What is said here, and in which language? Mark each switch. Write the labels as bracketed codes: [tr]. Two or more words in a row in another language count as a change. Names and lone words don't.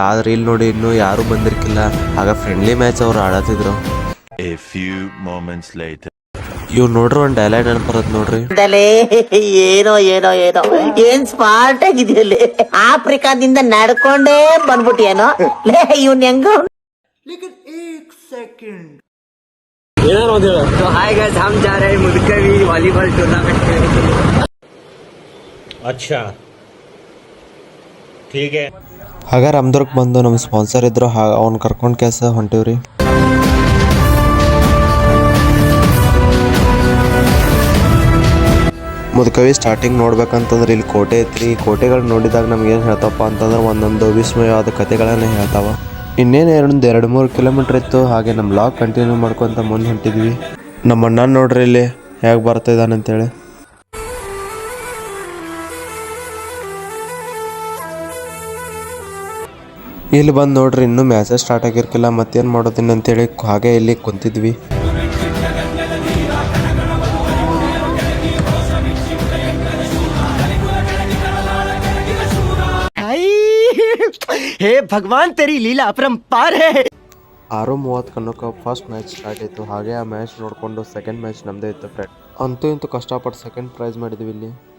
[kn] ಆದ್ರೆ ಇಲ್ಲಿ ನೋಡಿ ಇನ್ನೂ ಯಾರೂ ಬಂದಿರ್ಕಿಲ್ಲ. ಆಗ [en] friendly match [kn] ಅವ್ರು ಆಡತ್ತಿದ್ರು. ಇವ್ ನೋಡ್ರಿ ಒಂದು ಡೈಲಾಗ್ ನೆನಪರತ್ ನೋಡ್ರಿ. ಏನೋ ಏನೋ ಏನೋ ಏನ್ ಸ್ಮಾರ್ಟ್ ಆಗಿದೆಯಲ್ಲಿ ಆಫ್ರಿಕಾದಿಂದ ನಡ್ಕೊಂಡೇ ಬಂದ್ಬಿಟ್ಟಿಯೇನೋ ಲೇ ಇವ್ನ ಹೆಂಗ. [hi] तो [en] hi guys, [hi] हम जा रहे हैं मुदकवी [en] volleyball tournament [hi] खेलने के लिए। अच्छा ठीक है. [kn] ಹಾಗ ರಾಮದುರ್ಗ್ ಬಂದು ನಮ್ಮ ಸ್ಪಾನ್ಸರ್ ಇದ್ರು. ಅವ್ನು ಕರ್ಕೊಂಡು ಕೆಲಸ ಹೊಂಟಿವ್ರಿ. ಮುದ್ಕವಿ ಸ್ಟಾರ್ಟಿಂಗ್ ನೋಡ್ಬೇಕಂತಂದ್ರೆ ಇಲ್ಲಿ ಕೋಟೆ ಐತ್ರಿ. ಕೋಟೆಗಳು ನೋಡಿದಾಗ ನಮ್ಗೆ ಏನು ಹೇಳ್ತಪ್ಪ ಅಂತಂದ್ರೆ ಒಂದೊಂದು ವಿಸ್ಮಯವಾದ ಕಥೆಗಳನ್ನ ಹೇಳ್ತಾವ. ಇನ್ನೇನು 2-3 ಕಿಲೋಮೀಟ್ರ್ ಇತ್ತು. ಹಾಗೆ ನಮ್ಮ [en] log continue [kn] ಮಾಡ್ಕೊತ ಮುಂದೆ ಹೊಂಟಿದ್ವಿ. ನಮ್ಮ ಅಣ್ಣ ನೋಡ್ರಿ ಇಲ್ಲಿ ಹೇಗೆ ಬರ್ತಾ ಇದ್ದಾನಂತೇಳಿ. ಇಲ್ಲಿ ಬಂದು ನೋಡ್ರಿ ಇನ್ನೂ [en] matches start [kn] ಆಗಿರ್ಕಿಲ್ಲ. ಮತ್ತೇನು ಮಾಡೋದಿನ ಅಂತೇಳಿ ಹಾಗೆ ಇಲ್ಲಿ ಕುಂತಿದ್ವಿ. [hi] हे भगवान तेरी लीला अपरंपार है. [kn] 6:30 ಕನ್ನೋಕ [en] first match start [kn] ಆಯಿತು. ಹಾಗೆ ಆ ಮ್ಯಾಚ್ ನೋಡಿಕೊಂಡು [en] second match [kn] ನಮ್ಮದೇ ಇತ್ತು ಫ್ರೆಂಡ್. ಅಂತೂ ಇಂತೂ ಕಷ್ಟಪಟ್ಟು [en] second prize [kn] ಮಾಡಿದ್ವಿ ಇಲ್ಲಿ.